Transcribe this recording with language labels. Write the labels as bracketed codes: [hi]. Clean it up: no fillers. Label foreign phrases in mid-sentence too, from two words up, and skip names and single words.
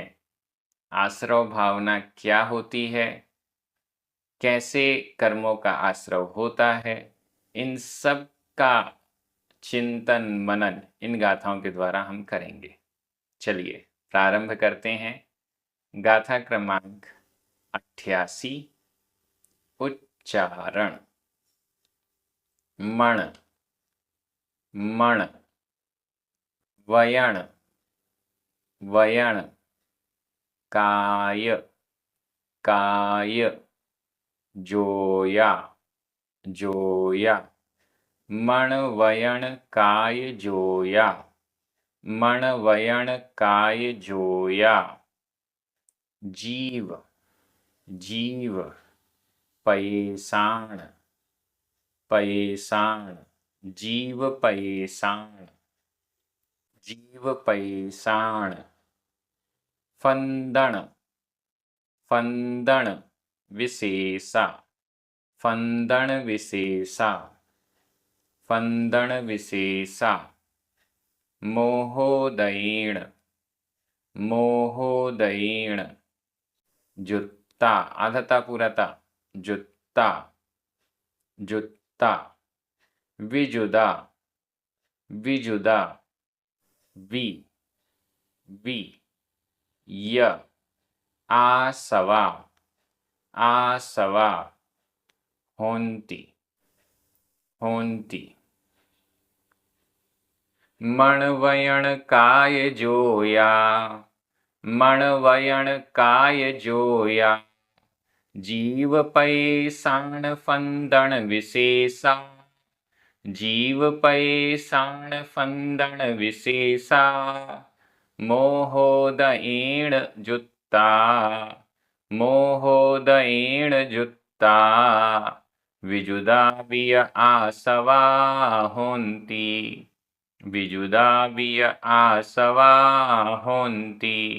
[hi] आश्रव भावना क्या होती है, कैसे कर्मों का आश्रव होता है, इन सब का चिंतन मनन इन गाथाओं के द्वारा हम करेंगे। चलिए प्रारंभ करते हैं। गाथा क्रमांक 88। उच्चारण। [pra] मण मण, वयण वयण, काय काय, जोया जोया, मण वयण काय जोया, मण वयण काय जोया। जीव जीव, पैसाण पैसाण, जीव पैसाण जीव पैसाण। फंदण फंदण, विशेषा फंदण विशेषा फंदण विशेषा। मोहोदयेण मोहोदयेण, जुत्ता आधता पूराता, जुत्ता जुत्ता। विजुदा विजुदा, वि वि। य आसवा आसवा, होन्ति होन्ति। मणवयण काय जोया मणवयण काय जोया, जीव पैसाण फंदण विशेषा, जीव पैसाण फंदण विशेषा। मोहोदयेण जुत्ता मोहोदयेण जुत्ता, विजुदा विय आसवा होन्ति, विजुदा विय आसवा होन्ति।